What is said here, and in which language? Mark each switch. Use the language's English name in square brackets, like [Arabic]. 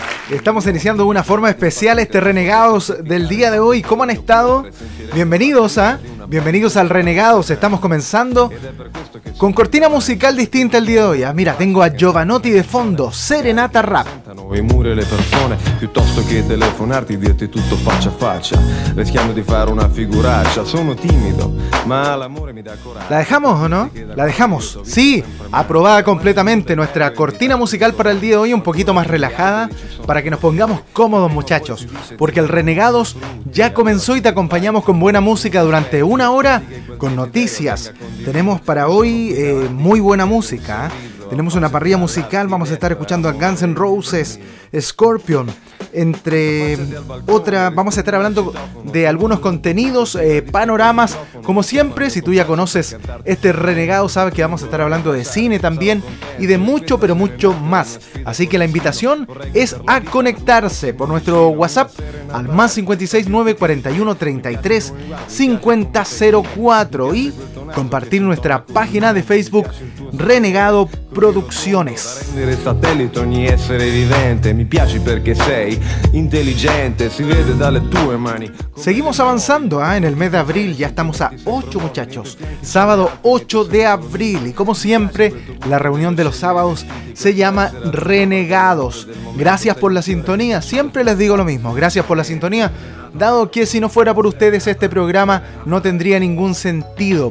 [Spanish] Estamos iniciando de una forma especial este Renegados del día de hoy. ¿Cómo han estado? Bienvenidos al Renegados. Estamos comenzando con cortina musical distinta el día de hoy. Mira, tengo a Jovanotti de fondo, Serenata Rap. [Italian] I muri e le persone, piuttosto che telefonarti, dirti tutto faccia a faccia, rischiando di fare una figuraccia. Sono timido, ma l'amore mi dà coraggio. [Spanish] ¿La dejamos o no? La dejamos. Sí, aprobada completamente nuestra cortina musical para el día de hoy, un poquito más relajada, para que nos pongamos cómodos, muchachos, porque el Renegados ya comenzó y te acompañamos con buena música durante una hora con noticias. Tenemos para hoy muy buena música. Tenemos una parrilla musical, vamos a estar escuchando a Guns N' Roses, Scorpion, entre otra, vamos a estar hablando de algunos contenidos, panoramas, como siempre. Si tú ya conoces este Renegado, sabes que vamos a estar hablando de cine también y de mucho, pero mucho más. Así que la invitación es a conectarse por nuestro WhatsApp al +56 941 33 50 04 y compartir nuestra página de Facebook Renegado Producciones. [Italian] Rendere satellite ogni essere vivente, mi piaci perché sei intelligente, si vede dalle tue mani. [Spanish] Seguimos avanzando, en el mes de abril ya estamos a 8, muchachos. Sábado 8 de abril y como siempre, la reunión de los sábados se llama Renegados. Gracias por la sintonía, siempre les digo lo mismo, gracias por la sintonía. Dado que si no fuera por ustedes este programa no tendría ningún sentido.